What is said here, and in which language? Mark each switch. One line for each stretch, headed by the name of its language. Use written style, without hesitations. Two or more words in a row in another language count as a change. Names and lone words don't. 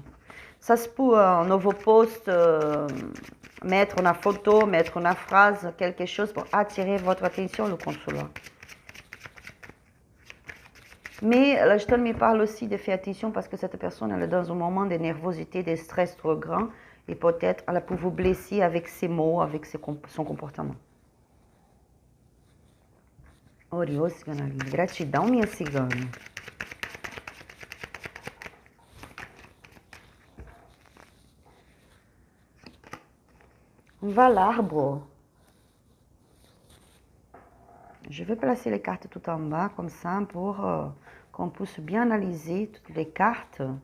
French: Ça se peut un nouveau post, mettre une photo, mettre une phrase, quelque chose pour attirer votre attention, le consulat. Mais la Gestalt me parle aussi de faire attention parce que cette personne elle est dans un moment de nervosité, de stress trop grand. Et peut-être elle peut vous blesser avec ses mots, avec son comportement.
Portuguese: Oriô, cigana linda. Gratidão, minha cigana.
French: On va l'arbre. Je vais placer les cartes tout en bas, comme ça, pour qu'on puisse bien analyser toutes les cartes.